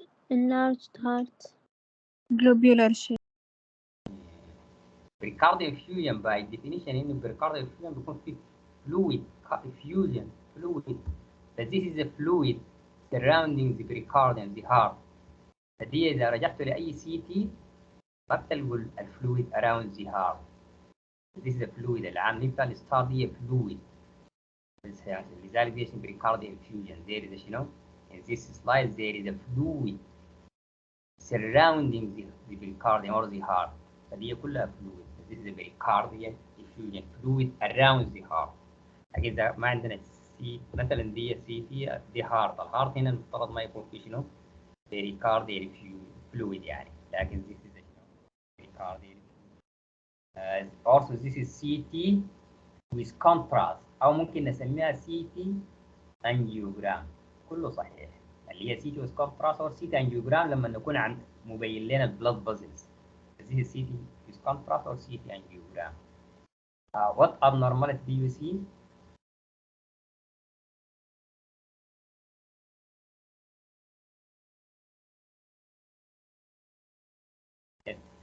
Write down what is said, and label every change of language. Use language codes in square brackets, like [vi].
[en] enlarged heart. globular shape. Pericardial effusion by definition إنه pericardial effusion بيكون فيه fluid effusion fluid. But this is a fluid surrounding the pericardium, the heart. [ar] فدي إذا رجعت لأي CT ما بتلقوا الفلويد [en] around the heart. This is a fluid العام نبقى الستار دي fluid. [ar] لذلك دي اسمه pericardial effusion. [en] There is شنو؟ In this slide there is a fluid surrounding the pericardium or the heart. [ar] فدي كلها fluid. [en] This is a pericardial effusion fluid around the heart. [ar] إذا ما عندنا مثلا دي دي heart. الهارت هنا المفترض ما يكون فيه شنو؟ pericardial fluid يعني، لكن [en] this is pericardial. Also this is CT with contrast [ar] أو ممكن نسميها [en] CT angiogram. [ar] كله صحيح. اللي هي CT with contrast أو CT angiogram لما نكون عند مبين لنا blood vessels. [en] This is CT with contrast or CT angiogram. What abnormality do you see? Yes.